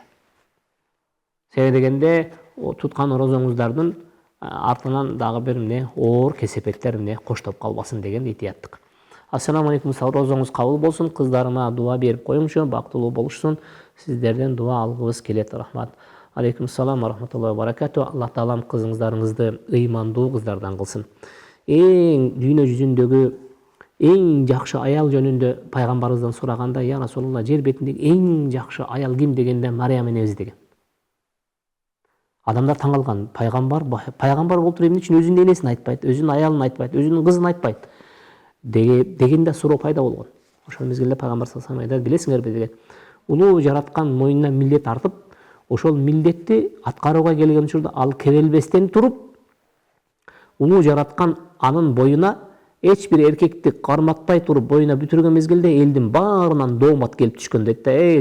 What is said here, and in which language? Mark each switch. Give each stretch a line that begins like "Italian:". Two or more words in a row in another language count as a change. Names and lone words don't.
Kyrgyz: Себеби дегенде туткан орозоңуздардын артынан дагы бир оор кесепеттер коштоп калбасын деген этияттык.
Arabic: السلام عليكم,
Kyrgyz: орозоңуз кабыл болсун, кыздарыма дуа берип коюңчу, бактылуу болушсун. Сиздерден дуа алгыбыз келет, рахмат.
Arabic: عليكم السلام ورحمة الله وبركاته.
Kyrgyz: Аллах таалам кызыңыздарыңызды ыймандуу кыздардан кылсын. Дүйнө жүзүндөгү эң жакшы аял жөнүндө пайгамбарыбыздан сураганда,
Arabic: يا رسول الله,
Kyrgyz: жер бетиндеги эң жакшы аял ким дегенде Мариям энебиз деген. Адамдар таң калган, пайгамбар болуп туруп эмне үчүн өзүнүн энесин айтпайт, өзүнүн аялын айтпайт, өзүнүн кызын айтпайт дегенде суроо пайда болгон. Ошол мезгилде пайгамбар
Arabic: صلى الله عليه وسلم
Kyrgyz: айтат, билесиңерби деген. Улуу жараткан мойнуна милдет артып, ошол милдетти аткарууга келген учурда ал кебелбестен туруп, улуу жараткан анын боюна эч бир эркекти карматпай туруп боюна бүтүргөн мезгилде элдин баарынан доомат келип түшкөн дейт.